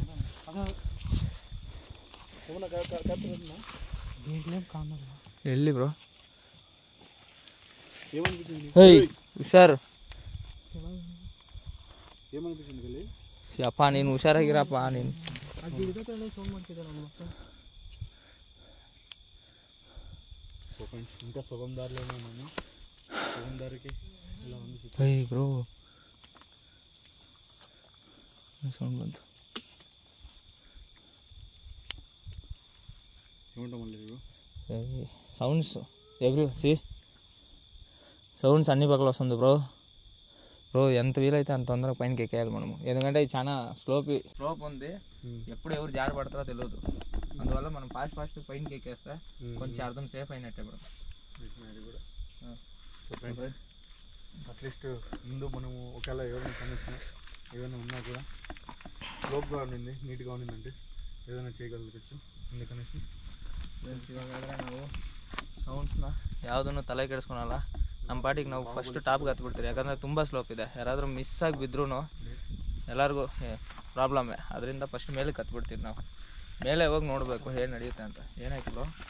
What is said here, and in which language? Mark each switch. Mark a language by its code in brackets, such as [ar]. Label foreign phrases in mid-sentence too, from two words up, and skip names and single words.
[kn] ಎಲ್ಲಿ ಬ್ರೋ? ಹೇಯ್ ಹುಷಾರು ಅಪ್ಪ, ನೀನು ಹುಷಾರಾಗಿರಪ್ಪ. ನೀನು [te] ఇంకా సుగం దారిలోనే ఉన్నాము. సుగం దారికి ఇలా ఉంది. [kn] ಹೇಯ್ ಬ್ರೋ [te] సౌండ్ [kn] ಬಂತು. [te] ఏమంటాం మళ్ళీ బ్రో? [en] sounds every sounds [te] అన్ని పక్కల వస్తుంది బ్రో. బ్రో ఎంత వీలైతే అంత తొందరగా పైనకి ఎక్కేయాలి మనము, ఎందుకంటే ఇది చాలా స్లోప్ ఉంది. ఎప్పుడు ఎవరు జారి పడతారో తెలియదు. అందువల్ల మనం ఫాస్ట్ పైనకి ఎక్కేస్తే కొంచెం అర్థం సేఫ్ అయినట్టే బ్రో. అట్లీస్ట్ ముందు మనము ఒకవేళ ఎవరైనా కనెక్షన్ ఏదైనా ఉన్నా కూడా స్లోప్గా ఉండింది, నీట్గా ఉండిందంటే ಏನಾದರೂ చేయగలవచ్చు. అందుకనేసి [kn] ಇವಾಗಾದರೆ ನಾವು ಸೌಂಡ್ಸ್ನ ಯಾವುದನ್ನು ತಲೆ ಕೆಡಿಸ್ಕೊಳಲ್ಲ. ನಮ್ಮ ಪಾಟಿಗೆ ನಾವು ಫಸ್ಟ್ ಟಾಪ್ಗೆ ಹತ್ಬಿಡ್ತೀವಿ, ಯಾಕಂದರೆ ತುಂಬ ಸ್ಲೋಪ್ ಇದೆ. ಯಾರಾದರೂ ಮಿಸ್ ಆಗಿ ಬಿದ್ರೂ ಎಲ್ಲರಿಗೂ ಪ್ರಾಬ್ಲಮ್ಮೇ. ಅದರಿಂದ ಫಸ್ಟ್ ಮೇಲಕ್ಕೆ ಹತ್ಬಿಡ್ತೀವಿ ನಾವು. ಮೇಲೆ ಹೋಗಿ ನೋಡಬೇಕು ಏನು ನಡೆಯುತ್ತೆ ಅಂತ. ಏನಾಯ್ತು ಬ್ರೋ?